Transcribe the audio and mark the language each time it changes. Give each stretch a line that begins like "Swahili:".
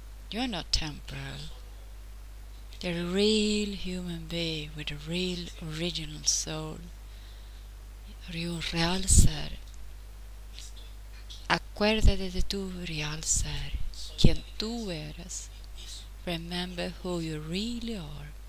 English: You are not temporal. You're a real human being with a real original soul. You're
Spanish: un real ser. Acuérdate de tu real ser, quien tú eres.
English: Remember who you really are.